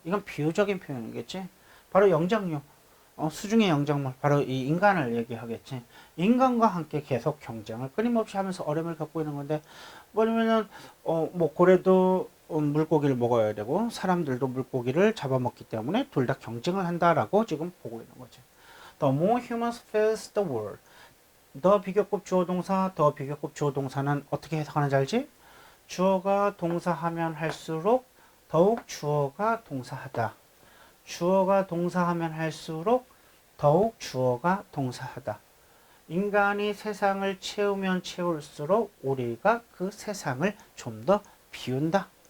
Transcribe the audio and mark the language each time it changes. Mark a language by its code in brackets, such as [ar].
[ko] 이건 비유적인 표현이겠지. 바로 영장류. 수중의 영장물 바로 이 인간을 얘기하겠지. 인간과 함께 계속 경쟁을 끊임없이 하면서 어려움을 겪고 있는 건데 뭐냐면은 뭐 고래도 물고기를 먹어야 되고 사람들도 물고기를 잡아먹기 때문에 둘 다 경쟁을 한다라고 지금 보고 있는 거지. [en] The more humans face the world. [ko] 더 비교급 주어동사, 더 비교급 주어동사는 어떻게 해석하는지 알지? 주어가 동사하면 할수록 더욱 주어가 동사하다. 주어가 동사하면 할수록 더욱 주어가 동사하다. 인간이 세상을 채우면 채울수록 우리가 그 세상을 좀 더 비운다.